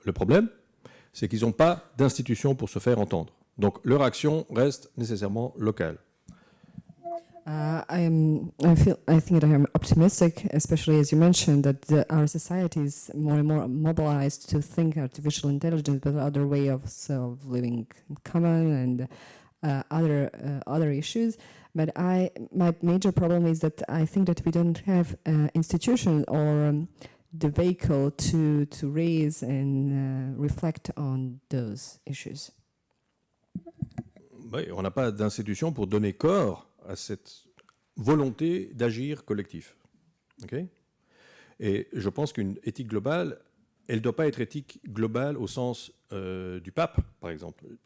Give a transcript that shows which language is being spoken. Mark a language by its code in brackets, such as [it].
[fr] Le problème, c'est qu'ils n'ont pas d'institution pour se faire entendre. Donc leur action reste nécessairement locale. [en] I think that I am optimistic, especially as you mentioned that our society is more and more mobilized to think artificial intelligence, but other way of living in common and other issues. But my major problem is that I think that we don't have institution or the vehicle to raise and reflect on those issues. [fr] Oui, on n'a pas d'institution pour donner corps à cette volonté d'agir collectif. Okay? Et je pense qu'une éthique globale, elle ne doit pas être éthique globale au sens du pape, par exemple.